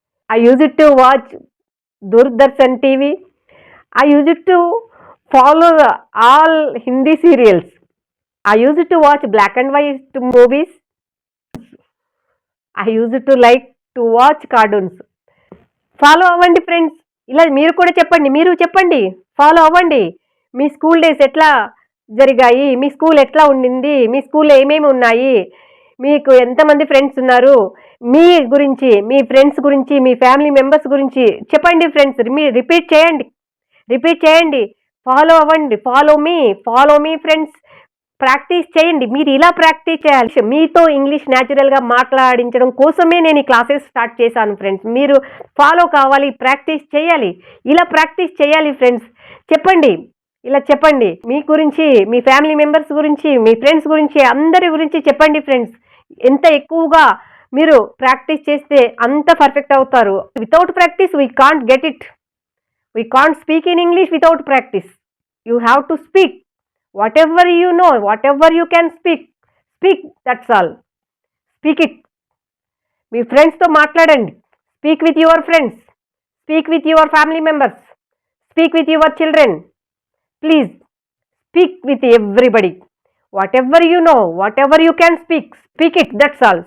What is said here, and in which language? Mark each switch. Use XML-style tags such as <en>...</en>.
<en>I used to watch Doordarshan TV. I used to follow all Hindi serials. I used to watch black and white movies. I used to like to watch cartoons.</en> <te>Follow అవ్వండి friends. ఇలా మీరు కూడా చెప్పండి, మీరు చెప్పండి, follow అవ్వండి. మీ school days ఎట్లా జరిగాయి, మీ స్కూల్ ఎట్లా ఉండింది, మీ స్కూల్లో ఏమేమి ఉన్నాయి, మీకు ఎంతమంది ఫ్రెండ్స్ ఉన్నారు, మీ గురించి, మీ ఫ్రెండ్స్ గురించి, మీ ఫ్యామిలీ మెంబర్స్ గురించి చెప్పండి ఫ్రెండ్స్. మీరు రిపీట్ చేయండి, ఫాలో అవ్వండి. Follow మీ friends. ప్రాక్టీస్ చేయండి. మీరు ఇలా ప్రాక్టీస్ చేయాలి. మీతో ఇంగ్లీష్ న్యాచురల్గా మాట్లాడించడం కోసమే నేను ఈ క్లాసెస్ స్టార్ట్ చేశాను ఫ్రెండ్స్. మీరు ఫాలో కావాలి, ప్రాక్టీస్ చేయాలి. ఇలా ప్రాక్టీస్ చేయాలి ఫ్రెండ్స్. చెప్పండి, ఇలా చెప్పండి. మీ గురించి, మీ ఫ్యామిలీ మెంబర్స్ గురించి, మీ ఫ్రెండ్స్ గురించి, అందరి గురించి చెప్పండి ఫ్రెండ్స్. ఎంత ఎక్కువగా మీరు ప్రాక్టీస్ చేస్తే అంత పర్ఫెక్ట్ అవుతారు.</te> <en>Without practice we can't get it. We can't speak in English without practice. You have to speak. Whatever you know, whatever you can speak, that's all. Speak it.</en> <te>మీ ఫ్రెండ్స్తో మాట్లాడండి.</te> <en>Speak with your friends, speak with your family members, speak with your children. Please speak with everybody. Whatever you know, whatever you can speak, speak it, that's all.</en>